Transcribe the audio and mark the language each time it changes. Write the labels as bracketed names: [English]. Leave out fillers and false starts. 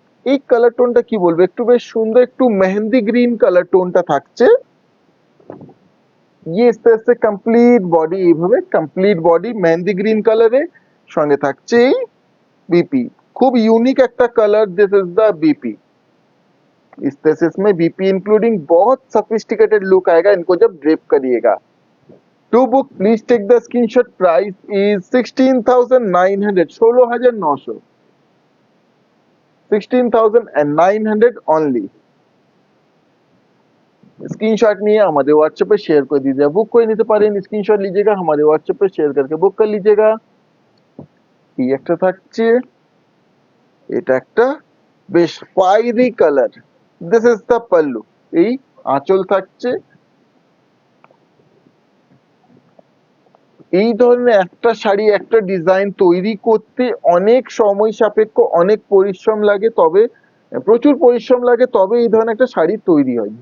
[Bangla] এই কালার টোনটা কি বলবো, একটু বেশ সুন্দর, একটু মেহেন্দি গ্রিন কালার টোনটা থাকছে। [Hindi] ये इस तरह से [Bangla] কমপ্লিট বডি, এইভাবে কমপ্লিট বডি মেহেন্দি গ্রিন কালারে, সঙ্গে থাকছে এই बीपी, खूब यूनिक একটা colour, [English] This is the BP. [Hindi] इस तरह से इसमें बीपी इंक्लूडिंग बहुत सफिस्टिकेटेड लुक आएगा इनको जब ड्रेप करिएगा। To book please take the screenshot. Price is 16,900, 16,900, 16,900 only। Screenshot नहीं है, हमारे व्हाट्सएप पे शेयर कर दीजिए, बुक कोई नहीं तो पारें, स्क्रीनशॉट लीजिएगा, हमारे व्हाट्सएप पे शेयर करके बुक कर लीजिएगा। [Bangla] এই একটা থাকছে, এটা একটা বেশ fiery colour, this is the pallu. এই আঁচল থাকছে। এই ধরনের একটা শাড়ি, একটা ডিজাইন তৈরি করতে অনেক সময় সাপেক্ষ, অনেক পরিশ্রম লাগে, তবে প্রচুর পরিশ্রম লাগে, তবে এই ধরনের একটা শাড়ি তৈরি হয়।